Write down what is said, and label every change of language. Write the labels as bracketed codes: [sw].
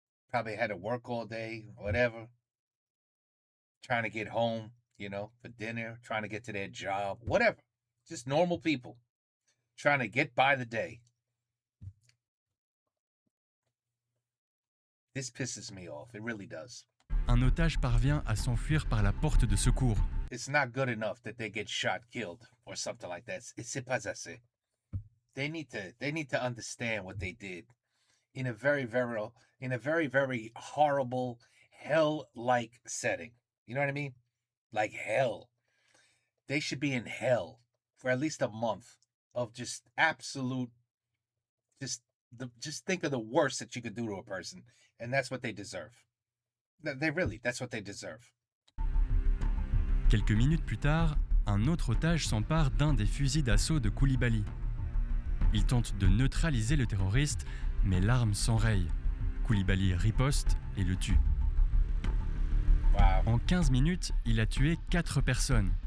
[en] Probably had to work all day, whatever. Trying to get home, for dinner, trying to get to their job, whatever. Just normal people trying to get by the day. This pisses me off. It really does. [fr] un otage parvient à s'enfuir par la porte de secours. [en] It's not good enough that they get shot, killed, or something like that. [fr] C'est pas assez. [en] They need to understand what they did in a very, very horrible, hell-like setting. You know what I mean? Like hell. They should be in hell for at least a month of just absolute, just think of the worst that you could do to a person, and that's what they deserve. That's what they deserve. [fr] Quelques minutes plus tard, un autre otage s'empare d'un des fusils d'assaut de Koulibaly. Il tente de neutraliser le terroriste, mais l'arme s'enraye. Koulibaly riposte et le tue. [en] Wow. [fr] En 15 minutes, il a tué 4 personnes